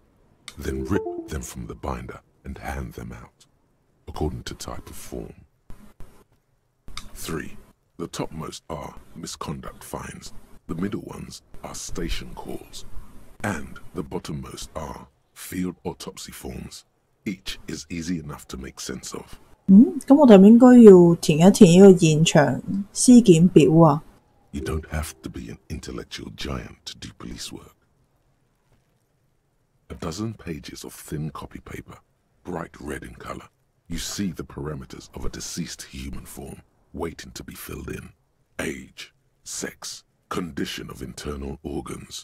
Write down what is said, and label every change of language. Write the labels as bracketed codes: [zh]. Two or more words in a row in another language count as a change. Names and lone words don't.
[en] Then rip them from the binder and hand them out, according to type of form. 3. The topmost are misconduct fines. The middle ones are station calls. And the bottommost are field autopsy forms. Each is easy enough to make sense of. [yue] 咁我哋係咪應該要填一填呢個現場屍檢表啊？ [en] You don't have to be an intellectual giant to do police work. A dozen pages of thin copy paper, bright red in color. You see the parameters of a deceased human form waiting to be filled in. Age, sex, condition of internal organs.